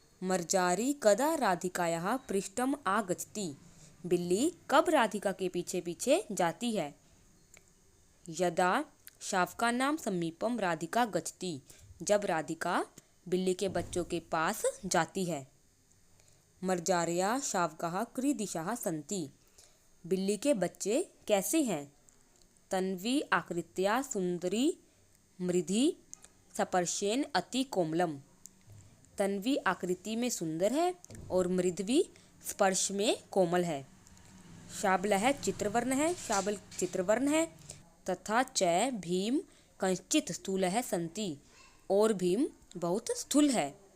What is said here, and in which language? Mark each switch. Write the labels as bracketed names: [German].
[Sanskrit] मर्जारी कदा राधिकायाः पृष्ठम आगच्छति, [Hindi] बिल्ली कब राधिका के पीछे पीछे जाती है। [Sanskrit] यदा शावकानां समीपम राधिका गच्छति, [Hindi] जब राधिका बिल्ली के बच्चों के पास जाती है। [Sanskrit] मर्जार्याः शावकाः कीदृशाः सन्ति, [Hindi] बिल्ली के बच्चे कैसे हैं। [Sanskrit] तन्वी आकृत्या सुंदरी, मृधि स्पर्शेन अति कोमलम, [Hindi] तन्वी आकृति में सुंदर है और मृद्वी स्पर्श में कोमल है। शाबलः चित्रवर्ण है, शाबल चित्रवर्ण है। [Sanskrit] तथा च भीम कंचित स्थूलः सन्ति, [Hindi] और भीम बहुत स्थूल है।